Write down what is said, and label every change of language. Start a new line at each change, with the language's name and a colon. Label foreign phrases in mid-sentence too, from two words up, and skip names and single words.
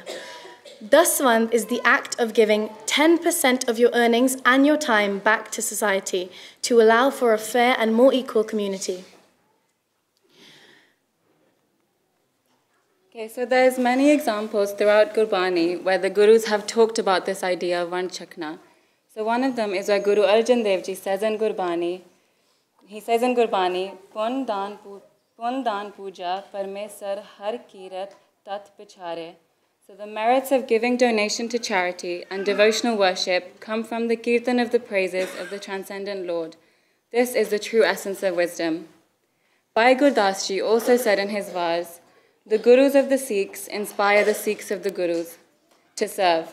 English: Daswand is the act of giving 10% of your earnings and your time back to society to allow for a fair and more equal community. Okay, so there's many examples throughout Gurbani where the Gurus have talked about this idea of
Punjabi: ਵੰਡ ਛਕਣਾ.
English: So one of them is where Guru Arjan Dev Ji says in Gurbani,
Punjabi: ਪੁੰਨ ਦਾਨ ਪੂਜਾ ਪਰਮੇਸੁਰ ਹਰਿ ਕੀਰਤਿ ਤਤੁ ਬੀਚਾਰੇ.
English: So the merits of giving donation to charity and devotional worship come from the kirtan of the praises of the transcendent Lord. This is the true essence of wisdom. Bhai Gurdas Ji also said in his verse, the Gurus of the Sikhs inspire the Sikhs of the Gurus to serve.